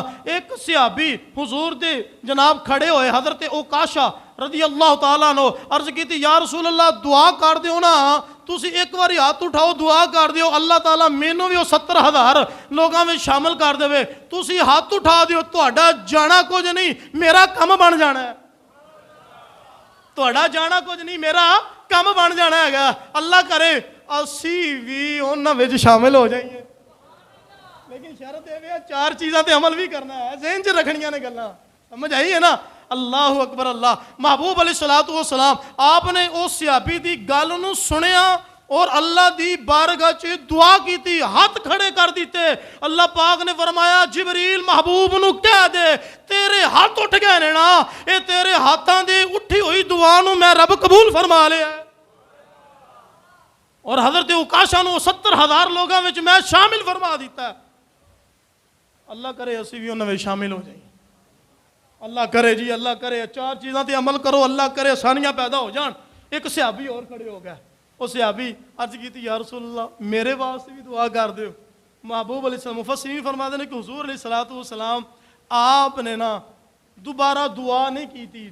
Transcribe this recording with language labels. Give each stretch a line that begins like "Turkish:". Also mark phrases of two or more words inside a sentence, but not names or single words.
Punjabi: ایک صحابی حضور دے جناب کھڑے ہوئے، حضرت اوکاشا
Arabic: رضی اللہ تعالیٰ عنہ،
Punjabi: عرض کی تھی
Arabic: یا رسول اللہ
Punjabi: دعا کر دیو نا، تسی ایک باری ہاتھ اٹھاؤ دعا کر دیو اللہ تعالیٰ مینوں بھی وہ 70,000 لوگاں میں شامل کر دے، تسی ہاتھ اٹھا دیو، تہاڈا جانا کچھ نہیں میرا کم بن جانا ہے، تہاڈا جانا کچھ نہیں میرا کم بن جانا ہے گا۔ اللہ کرے اسی بھی انہاں وچ شامل ہو جائیے، لیکن شرط یہ 4 چیزاں تے عمل بھی کرنا ہے، ذہن چ رکھنیاں نے گلاں، سمجھ آئی ہے نا۔
Arabic: اللہ اکبر
Punjabi: اللہ۔ محبوب
Arabic: علیہ الصلوۃ والسلام
Punjabi: آپ نے اس صحابی دی گل نو سنیا اور اللہ دی بارگاہ چ دعا کیتی، ہاتھ کھڑے کر دیتے۔ اللہ پاک نے فرمایا جبریل محبوب نو کہہ دے تیرے ہاتھ اٹھ گئے نے نا، اے تیرے ہاتھاں دی اٹھی ہوئی دعا نو میں رب قبول فرما لیا ہے، اور حضرت اوکاشا نو 70,000 لوگاں وچ میں شامل فرما دیتا ہے۔ اللہ کرے اسی بھی انہاں وچ شامل ہو جائیں، اللہ کرے جی، اللہ کرے 4 چیزاں تے عمل کرو، اللہ کرے آسانیاں پیدا ہو جان۔ ایک صحابی اور کھڑے ہو گیا. وہ صحابی عرض کی تھی
Arabic: یا رسول اللہ
Punjabi: میرے واسطے بھی دعا کر دیو.
Urdu: محبوب
Arabic: علیہ السلام
Urdu: مفسرین فرماتے ہیں کہ حضور
Arabic: علیہ الصلوۃ والسلام
Urdu: آپ نے نا دوبارہ دعا نہیں کی تھی.